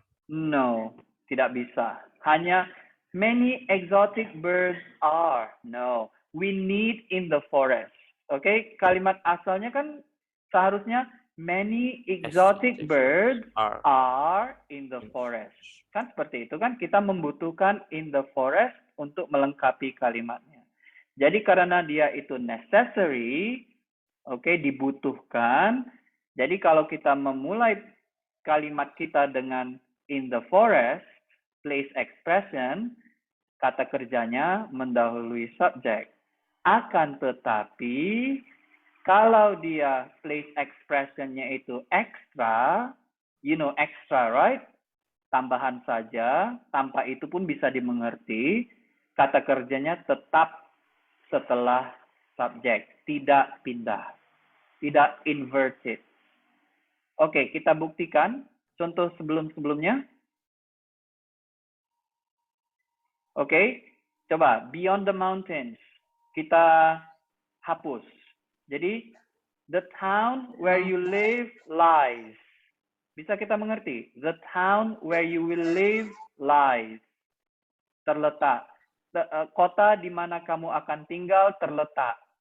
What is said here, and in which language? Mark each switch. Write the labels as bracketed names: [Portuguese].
[Indonesian] No, tidak bisa. Hanya [English] many exotic birds are. No, we need in the forest. [Indonesian] Oke, kalimat asalnya kan seharusnya [English] many exotic birds are in the forest. [Indonesian] Kan seperti itu kan, kita membutuhkan [English] in the forest [Indonesian] untuk melengkapi kalimatnya. Jadi karena dia itu necessary, oke, dibutuhkan. Jadi kalau kita memulai kalimat kita dengan [English] in the forest, [Indonesian] place expression, kata kerjanya mendahului subjek. Akan tetapi, kalau dia place expression-nya itu extra, [English] you know extra, right? [Indonesian] Tambahan saja, tanpa itu pun bisa dimengerti. Kata kerjanya tetap setelah subjek, tidak pindah, tidak inverted. Oke, kita buktikan contoh sebelum-sebelumnya. Oke, coba [English] beyond the mountains. [Indonesian] Kita hapus. [English] Jadi, the town where you live lies. [Indonesian] Bisa kita mengerti? [English] The town where you will live lies. [Indonesian] Terletak. Kota di mana kamu akan tinggal terletak.